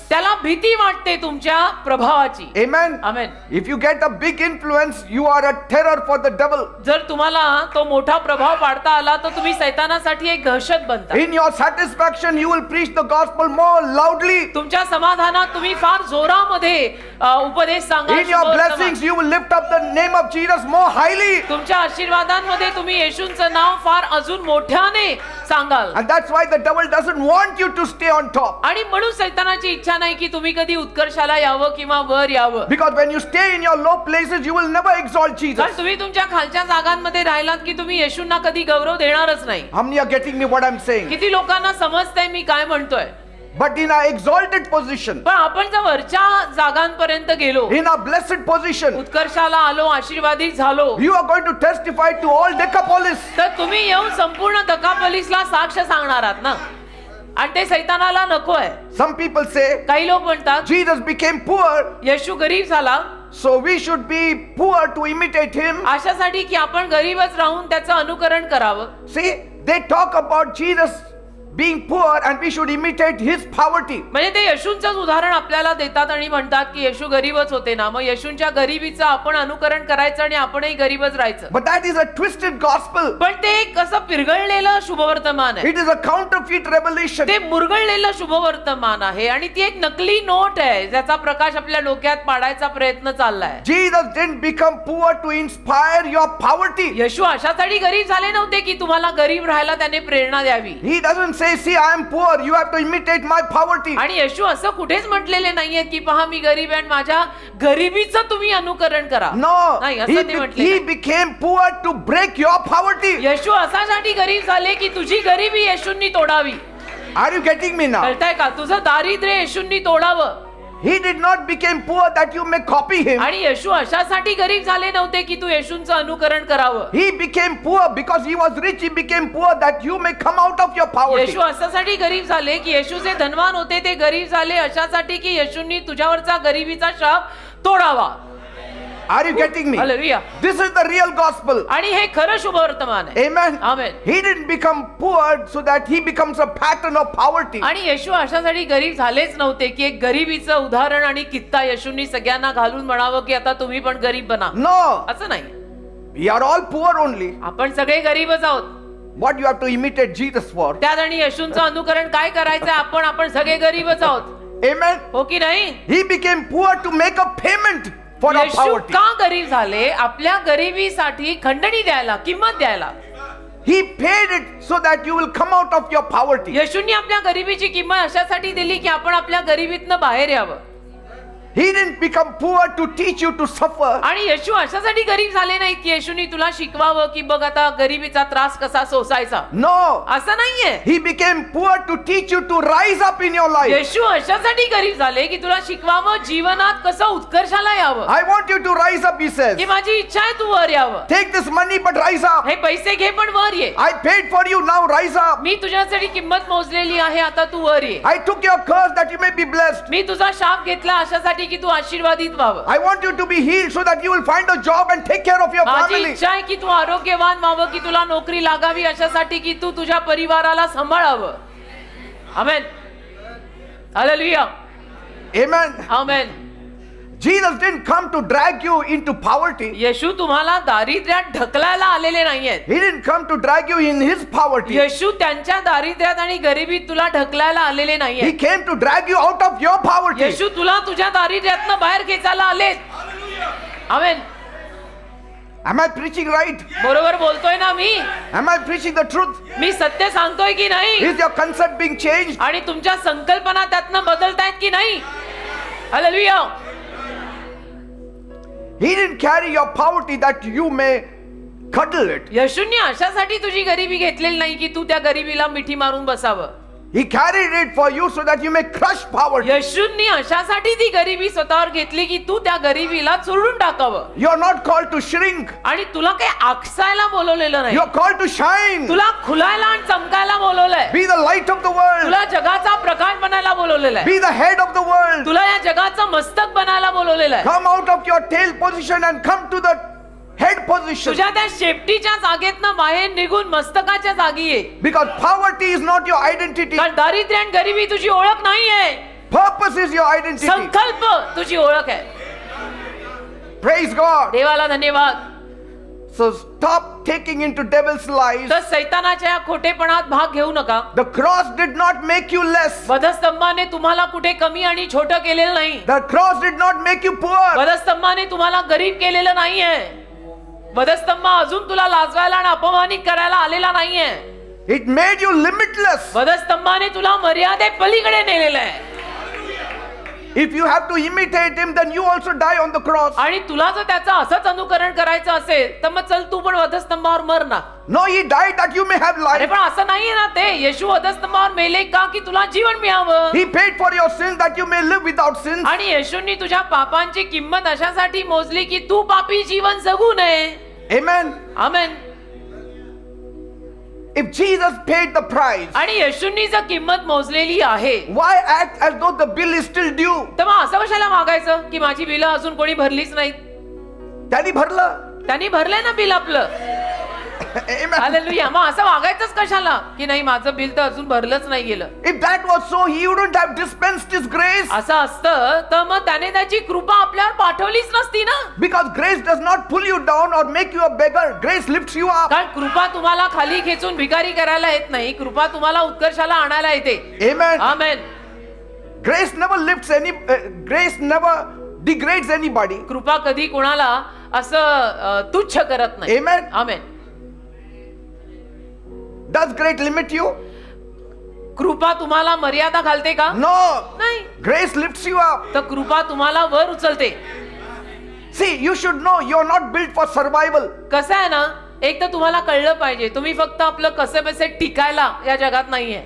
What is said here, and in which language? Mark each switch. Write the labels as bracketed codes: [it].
[mr] त्याला भीती वाटते तुमच्या प्रभावाची. [en] Amen. [mr] Amen. [en] If you get a big influence, you are a terror for the devil. [mr] जर तुम्हाला तो मोठा प्रभाव पाडता आला तर तुम्ही सैतानासाठी एक दहशत बनता. [en] In your satisfaction, you will preach the gospel more loudly. [mr] तुमच्या समाधानात तुम्ही फार जोरामध्ये उपदेश सांगा. [en] In your blessings, you will lift up the name of Jesus more highly. [mr] तुमच्या आशीर्वादांमध्ये तुम्ही येशूंचं नाव फार अजून मोठ्याने सांगाल. [en] And that's why the devil doesn't want you to stay on top. [mr] आणि म्हणून सैतानाची इच्छा नाही की तुम्ही कधी उत्कर्षाला यावं किंवा वर यावं. [en] Because when you stay in your low places, you will never exalt Jesus. [mr] कारण तुम्ही तुमच्या खालच्या जागांमध्ये राहिलात की तुम्ही येशूंना कधी गौरव देणारच नाही. [en] How many are getting me what I'm saying? [mr] किती लोकांना समजतंय मी काय म्हणतोय? [en] But in our exalted position, [mr] पण आपण जर वरच्या जागांपर्यंत गेलो, [en] in our blessed position, [mr] उत्कर्षाला आलो, आशीर्वादित झालो, [en] you are going to testify to all Decapolis. [mr] तर तुम्ही येऊन संपूर्ण दकापलीसला साक्ष सांगणार आहात ना. आणि ते सैतानाला नकोय. [en] Some people say [mr] काही लोक म्हणतात [en] Jesus became poor, [mr] येशू गरीब झाला, [en] so we should be poor to imitate him. [mr] अशासाठी की आपण गरीबच राहून त्याचं अनुकरण करावं. [en] See, they talk about Jesus being poor and we should imitate his poverty. [mr] म्हणजे ते येशूंचंच उदाहरण आपल्याला देतात आणि म्हणतात की येशू गरीबच होते ना, मग येशूंच्या गरिबीचं आपण अनुकरण करायचं आणि आपणही गरीबच राहायचं. [en] But that is a twisted gospel. [mr] पण ते एक असं पिरगळलेलं शुभवर्तमान आहे. [en] It is a counterfeit revelation. [mr] ते मुरगळलेलं शुभवर्तमान आहे आणि ती एक नकली नोट आहे ज्याचा प्रकाश आपल्या डोक्यात पाडायचा प्रयत्न चाललाय. [en] Jesus didn't become poor to inspire your poverty. [mr] येशू अशासाठी गरीब झाले नव्हते की तुम्हाला गरीब राहायला त्याने प्रेरणा द्यावी. [en] He doesn't say, see, I am poor, you have to imitate my poverty. [mr] आणि येशू असं कुठेच म्हटलेले नाहीये की पहा मी गरीब आहे आणि माझ्या गरिबीचं तुम्ही अनुकरण करा. [en] No, [mr] नाही, असं ते म्हटले [en] he [mr] नाही. [en] became poor to break your poverty. [mr] येशू अशासाठी गरीब झाले की तुझी गरिबी येशूंनी तोडावी. [en] Are you getting me now? [mr] कळतंय का? तुझं दारिद्र्य येशूंनी तोडावं. [en] He did not become poor that you may copy him. [mr] आणि येशू अशासाठी गरीब झाले नव्हते की तू येशूंचं अनुकरण करावं. [en] He became poor because he was rich. He became poor that you may come out of your poverty. [mr] येशू अशासाठी गरीब झाले की येशू जे धनवान होते ते गरीब झाले अशासाठी की येशूंनी तुझ्यावरचा गरिबीचा शाप तोडावा. [en] Are you getting me? [mr] Hallelujah. [en] This is the real gospel. [mr] आणि हे खरं शुभवर्तमान आहे. [en] Amen. [mr] Amen. [en] He didn't become poor so that he becomes a pattern of poverty. [mr] आणि येशू अशासाठी गरीब झालेच नव्हते की एक गरिबीचं उदाहरण आणि कित्ता येशूंनी सगळ्यांना घालून म्हणावं की आता तुम्ही पण गरीब बना. [en] No, [mr] असं नाही. [en] we are all poor only. [mr] आपण सगळे गरीबच आहोत. [en] What you have to imitate Jesus for? [mr] त्यात आणि येशूंचं अनुकरण काय करायचं? आपण सगळे गरीबच आहोत. [en] Amen. [mr] हो की नाही? [en] He became poor to make a payment for our [mr] Yeshu [en] poverty. [mr] का गरीब झाले? आपल्या गरिबीसाठी खंडणी द्यायला, किंमत द्यायला. [en] He paid it so that you will come out of your poverty. [mr] येशूंनी आपल्या गरिबीची किंमत अशासाठी दिली की आपण आपल्या गरिबीतनं बाहेर यावं. [en] He didn't become poor to teach you to suffer. [mr] आणि येशू अशासाठी गरीब झाले नाहीत की येशूनी तुला शिकवावं की बघ आता गरिबीचा त्रास कसा सोसायचा. [en] No. [mr] असं नाहीये. [en] He became poor to teach you to rise up in your life. [mr] येशू अशासाठी गरीब झाले की तुला शिकवावं जीवनात कसं उत्कर्षाला यावं. [en] I want you to rise up, he says. [mr] की माझी इच्छा आहे तू वर यावं. [en] Take this money but rise up. [mr] हे पैसे घे पण वर ये. [en] I paid for you, now rise up. [mr] मी तुझ्यासाठी किंमत मोजलेली आहे, आता तू वर ये. [en] I took your curse that you may be blessed. [mr] मी तुझा शाप घेतला अशासाठी की तू आशीर्वादित व्हावं. [en] I want you to be healed so that you will find a job and take care of your [mr] माझी [en] family. [mr] इच्छा आहे की तू आरोग्यवान व्हावं, की तुला नोकरी लागावी अशासाठी की तू तुझ्या परिवाराला सांभाळावं. आमेन. Hallelujah. [en] Amen. [mr] Amen. [en] Jesus didn't come to drag you into poverty. [mr] येशू तुम्हाला दारिद्र्यात ढकलायला आलेले नाहीयेत. [en] He didn't come to drag you in his poverty. [mr] येशू त्यांच्या दारिद्र्यात आणि गरिबीत तुला ढकलायला आलेले [en] He [mr] नाहीये. [en] came to drag you out of your poverty. [mr] येशू तुला तुझ्या दारिद्र्यातनं बाहेर खेचायला आलेत. आमेन. [en] Am I preaching right? [mr] बरोबर बोलतोय ना मी? [en] Am I preaching the truth? [mr] मी सत्य सांगतोय की नाही? [en] Is your concept being changed? [mr] आणि तुमच्या संकल्पना त्यातनं बदलतायत की नाही? Hallelujah. [en] He didn't carry your poverty that you may cuddle it. [mr] येशूंनी अशासाठी तुझी गरिबी घेतलेली नाही की तू त्या गरिबीला मिठी मारून बसावं. [en] He carried it for you so that you may crush poverty. [mr] येशूंनी अशासाठी ती गरिबी स्वतःवर घेतली की तू त्या गरिबीला चुरून टाकावं. [en] You are not called to shrink. [mr] आणि तुला काही आकसायला बोलवलेलं नाही. [en] You are called to shine. [mr] तुला खुलायला आणि चमकायला बोलवलंय. [en] Be the light of the world. [mr] तुला जगाचा प्रकाश बनायला बोलवलेलं आहे. [en] Be the head of the world. [mr] तुला या जगाचं मस्तक बनायला बोलवलेलं आहे. [en] Come out of your tail position and come to the head position. [mr] तुझ्या त्या शेपटीच्या जागेतनं बाहेर निघून मस्तकाच्या जागी ये. [en] Because poverty is not your identity. [mr] कारण दारिद्र्य आणि गरिबी तुझी ओळख नाहीये. [en] Purpose is your identity. [mr] संकल्प तुझी ओळख आहे. [en] Praise God. [mr] देवाला धन्यवाद. [en] So stop taking into devil's lies. [mr] तर सैतानाच्या या खोटेपणात भाग घेऊ नका. [en] The cross did not make you less. [mr] वधस्तंभाने तुम्हाला कुठे कमी आणि छोटं केलेलं नाही. [en] The cross did not make you poor. [mr] वधस्तंभाने तुम्हाला गरीब केलेलं नाहीये. वधस्तंभ अजून तुला लाजवायला आणि अपमानित करायला आलेला नाहीये. [en] It made you limitless. [mr] वधस्तंभाने तुला मर्यादे पलीकडे नेलेलं आहे. [en] If you have to imitate him, then you also die on the cross. [mr] आणि तुला जर त्याचं असंच अनुकरण करायचं असेल तर मग चल तू पण वधस्तंभावर मर ना. [en] No, he died that you may have [mr] अरे [en] life. [mr] पण असं नाहीये ना ते. येशू वधस्तंभावर मेले का की तुला जीवन मिळावं. [en] He paid for your sins that you may live without sins. [mr] आणि येशूंनी तुझ्या पापांची किंमत अशासाठी मोजली की तू पापी जीवन जगू नये. [en] Amen. [mr] Amen. [en] If Jesus paid the price, [mr] आणि येशूंनी जर किंमत मोजलेली आहे [en] why act as though the bill is still due? [mr] तर मग असं कशाला मागायचं की माझी बिलं अजून कोणी भरलीच नाहीत. त्यांनी भरलं. त्यांनी भरलंय ना बिल आपलं. [en] Amen. [mr] हालेलुया. मग असं वागायचंच कशाला की नाही माझं बिल तर अजून भरलंच नाही गेलं. [en] If that was so, he wouldn't have dispensed his grace. [mr] असं असतं तर मग त्याने त्याची कृपा आपल्यावर पाठवलीच नसती ना. [en] Because grace does not pull you down or make you a beggar. Grace lifts you up. [mr] कारण कृपा तुम्हाला खाली खेचून भिकारी करायला येत नाही. कृपा तुम्हाला उत्कर्षाला आणायला येते. [en] Amen. [mr] आमेन. [en] Grace never lifts grace never degrades anybody. [mr] कृपा कधी कोणाला असं तुच्छ करत नाही. [en] Amen. [mr] Amen. [en] Does grace limit you? [mr] कृपा तुम्हाला मर्यादा घालते का? [en] No. [mr] नाही. [en] Grace lifts you up. [mr] तर कृपा तुम्हाला वर उचलते. [en] See, you should know you're not built for survival. [mr] कसं आहे ना, एक तर तुम्हाला कळलं पाहिजे तुम्ही फक्त आपलं कसे बसे टिकायला या जगात नाहीये.